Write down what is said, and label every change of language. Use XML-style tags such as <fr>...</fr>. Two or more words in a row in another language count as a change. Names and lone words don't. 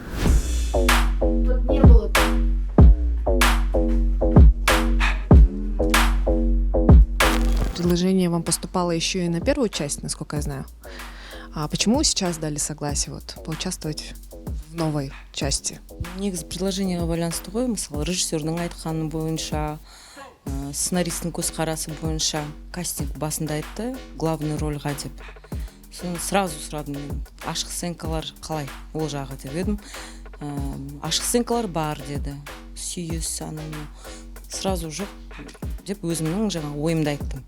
<ru>Предложение вам поступало еще и на первую часть, насколько я знаю. А почему сейчас дали согласие поучаствовать в новой части?</ru> <kk>Негізі предложениеға байланысты ғой, мысалы режиссердің айтқаны бойынша, сценаристің көзқарасы бойынша кастинг басында айтты</kk> <ru>главный рольға</ru> <kk>деп. Соны сразу сұрадым мен, ашық сценкалар қалай ол жағы деп едім. Ашық сценкалар бар деді, сүйіс ананы сразу жоқ деп өзімнің жаңа ойымды айттым.</kk>